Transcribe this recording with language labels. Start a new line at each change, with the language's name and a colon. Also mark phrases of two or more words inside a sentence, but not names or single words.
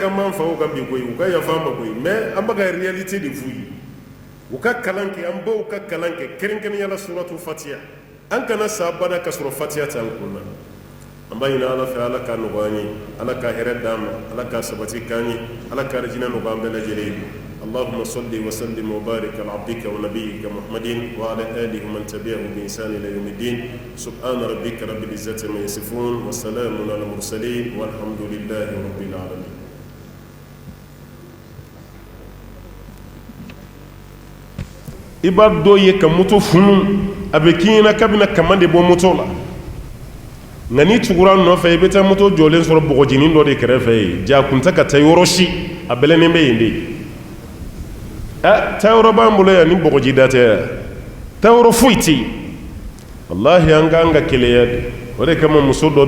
Bambara: k'an b'an faw kan bi koyi u ka yafa an ma koyi mais an bɛ ka réalité de f'u ye u ka kalan kɛ an baw ka kalan kɛ kɛrɛnkɛrɛnnenya la suratu fatiha an kana sa bada ka sɔrɔ fatiha t'an kun na an b'a ɲini ala fɛ ala k'a nɔgɔya an ye ala ka hɛrɛ d'an ma ala k'a sabati k'an ye ala ka arijinɛ nɔgɔya an bɛɛ lajɛlen ye
Arabic: اللهم صل وسلم وبارك على عبدك ونبيك محمد وعلى آله ومن تبعه بإحسان إلى يوم الدين سبحان ربك رب العزة عما يصفون وسلام على المرسلين والحمد لله رب العالمين
Bambara: i b'a dɔ ye ka moto funu a bɛ k'i ɲɛna k'a bɛna kama de bɔ moto la nka n'i tugura nɔfɛ i bɛ taa moto jɔlen sɔrɔ bɔgɔjinin dɔ de kɛrɛfɛ yen jaa kun tɛ ka taa yɔrɔ si a bɛlɛnnen bɛ yen de taa yɔrɔ b'an bolo yan ni bɔgɔji da tɛ tawro fuiti wallahi anga keleyade ore kama muso do